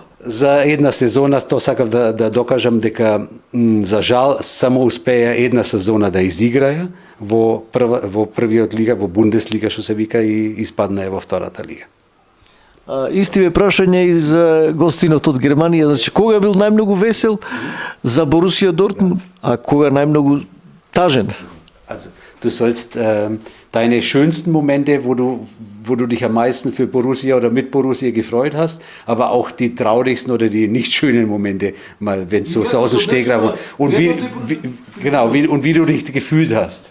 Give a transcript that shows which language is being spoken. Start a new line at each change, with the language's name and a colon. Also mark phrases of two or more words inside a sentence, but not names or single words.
Macedonian: за една сезона, то сакав да докажам дека за жал само успеја една сезона да изиграја во првиот лига, во Бундеслига што се вика, и испаднаја во втората лига. Исти ме прашање и за гостинот од Германија. Значи, кога бил најмногу весел за Борусија Дортмунд, а кога најмногу тажен?
German: Also, du sollst deine schönsten Momente, wo du dich am meisten für Borussia oder mit Borussia gefreut hast, aber auch die traurigsten oder die nicht schönen Momente, mal, wenn es so aus dem Stegreif und wie du dich gefühlt hast.